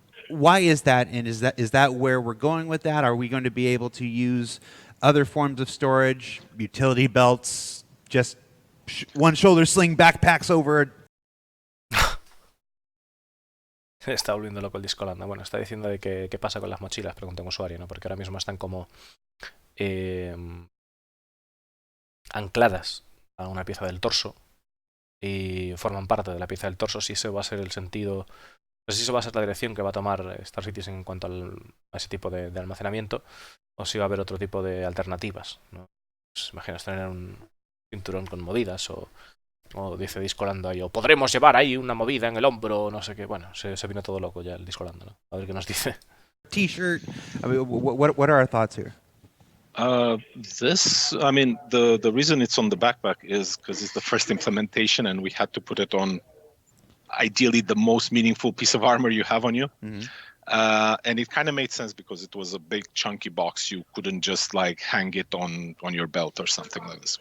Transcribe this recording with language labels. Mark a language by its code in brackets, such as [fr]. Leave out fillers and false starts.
[en] Why is that, and is that where we're going with that? Are we going to be able to use other forms of storage, utility belts, just one shoulder sling backpacks over? [es] Está volviendo loco el disco Landa. Bueno, está diciendo de que qué pasa con las mochilas, pregunta un usuario, ¿no? Porque ahora mismo están como ancladas a una pieza del torso y forman parte de la pieza del torso. Si ese va a ser el sentido, pues si eso va a ser la dirección que va a tomar Star Citizen en cuanto a ese tipo de almacenamiento, o si va a haber otro tipo de alternativas, ¿no? Pues imaginas tener un cinturón con movidas o dice Discolando ahí, o podremos llevar ahí una movida en el hombro, no sé qué. Bueno, se vino todo loco ya el Discolando, ¿no? A ver qué nos dice. [en] T-shirt. I mean, what are our thoughts here? The reason it's on the backpack is because it's the first implementation, and we had to put it on ideally the most meaningful piece of armor you have on you. Mm-hmm. And it kind of made sense because it was a big chunky box. You couldn't just like hang it on your belt or something like this.